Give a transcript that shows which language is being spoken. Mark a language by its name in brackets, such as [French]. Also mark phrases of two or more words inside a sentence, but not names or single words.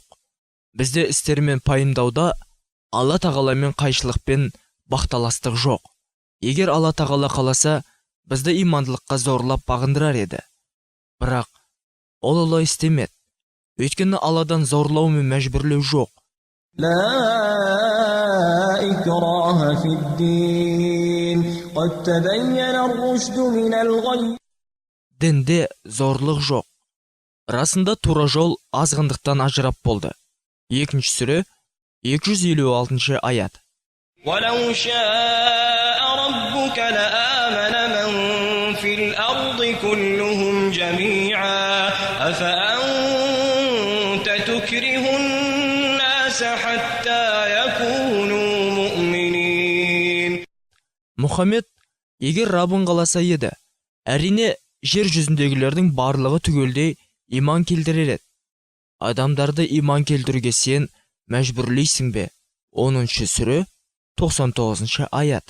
[Kazakh] Бізде істермен пайымдауда Алла тағаламен қайшылық пен бақталастық жоқ. Егер Алла тағала қаласа, бізді имандылыққа зорлап бағындырар еді. Бірақ ол олай істемеді. Өйткені Алладан зорлау мен мәжбүрлеу жоқ. [Arabic] لا إكراه في الدين قد تبين الرشد من الغي. [Kazakh] Дінде зорлық жоқ. Расында тура жол азғындықтан ажырап болды. 2 сүре, 256 аят. [Arabic] ولو شاء ربك لآمن من في الأرض كلهم جميعا أفأنت تكره الناس حتى [Kazakh] Мұхаммед егер Раббың қаласа еді, әрине жер жүзіндегілердің барлығы түгелдей иман келтірер еді. Адамдарды иман келтіруге сен мәжбүрлейсің бе? 10-шы сүре 99-шы аят.